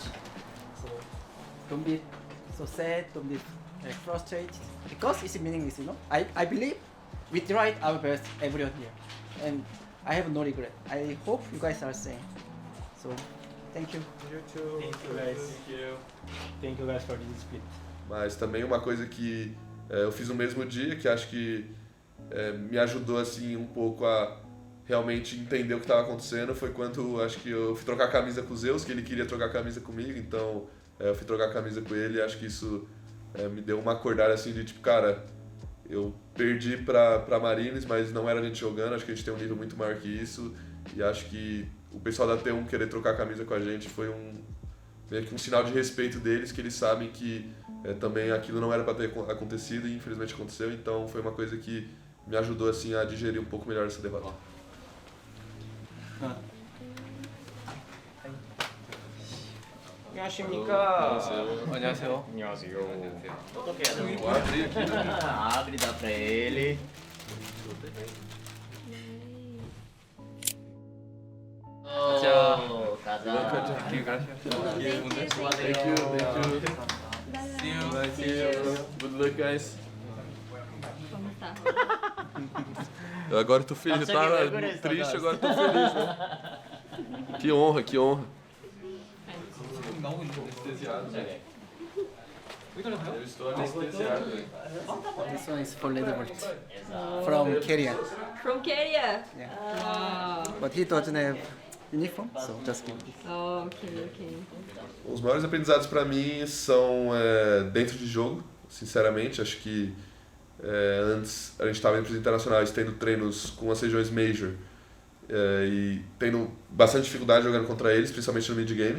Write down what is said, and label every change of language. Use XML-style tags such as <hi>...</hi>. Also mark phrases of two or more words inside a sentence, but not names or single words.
<en>So don't be so sad, don't be like frustrated, because it's meaningless, you know. I believe we tried our best everyone here, and I have no regret. I hope you guys are same. So thank you. You too. Thank you guys. Thank you guys for this split.</en> <pt>Mas também uma coisa que eu fiz no mesmo dia, que acho que me ajudou assim um pouco a realmente entender o que estava acontecendo, foi quando acho que eu fui trocar a camisa com o Zeus, que ele queria trocar a camisa comigo, então eu fui trocar a camisa com ele e acho que isso me deu uma acordada assim de tipo, cara, eu perdi pra Marines, mas não era a gente jogando, acho que a gente tem um nível muito maior que isso, e acho que o pessoal da T1 querer trocar a camisa com a gente foi meio que um sinal de respeito deles, que eles sabem que também aquilo não era para ter acontecido e infelizmente aconteceu, então foi uma coisa que me ajudou assim a digerir um pouco melhor essa derrota.</pt> <ko>안녕하십니까. 안녕하세요. 안녕하세요. 어떻게 해야 되는 거야?</ko> <pt>Abre, dá pra ele.</pt> <ko>가자.</ko> <en>See you. Good luck, guys.</en> <pt>Vamos tá. Agora eu tô feliz, eu tava triste, agora eu tô feliz, né? Que honra, que honra. Eu estou anestesiado.</pt> <en>This one is for Leatherwood from Korea. From Korea. Yeah. But he doesn't have uniform, so just give this. Oh, ok.</en> <pt>Os maiores aprendizados pra mim são dentro de jogo, sinceramente. Acho que antes a gente estava em empresas internacionais tendo treinos com as regiões Major e tendo bastante dificuldade jogando contra eles, principalmente no mid-game.</pt>